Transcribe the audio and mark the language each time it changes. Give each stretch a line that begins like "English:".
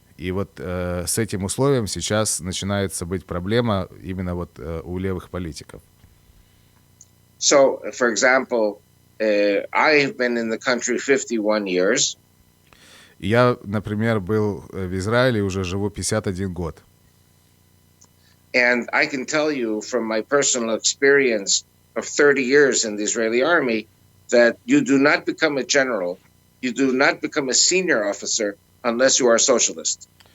Russian: И вот с этим условием сейчас начинается быть проблема именно вот у левых политиков.
English: So, for example, I have been in the country 51 years.
Russian: Я, например, был в Израиле, уже живу 51 год.
English: And I can tell you from my personal experience of 30 years in the Israeli army that you do not become a general, you do not become a senior officer unless you are a socialist.